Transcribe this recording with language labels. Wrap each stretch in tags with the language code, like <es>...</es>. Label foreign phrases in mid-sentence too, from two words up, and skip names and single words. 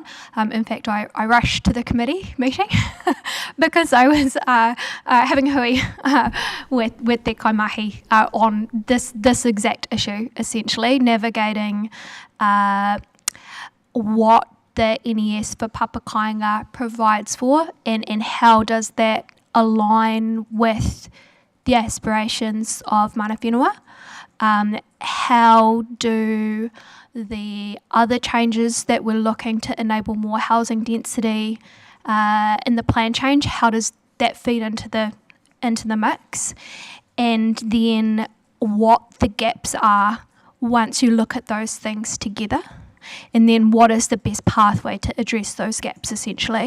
<en>In fact, I rushed to the committee meeting because I was having hui with Te Kaimahi on this exact issue, essentially, navigating what the NES for Papakainga provides for, and how does that align with the aspirations of</en> <mi>mana whenua?</mi> <en>How do the other changes that we're looking to enable more housing density in the plan change, how does that feed into the mix? And then what the gaps are once you look at those things together, and then what is the best pathway to address those gaps, essentially.</en>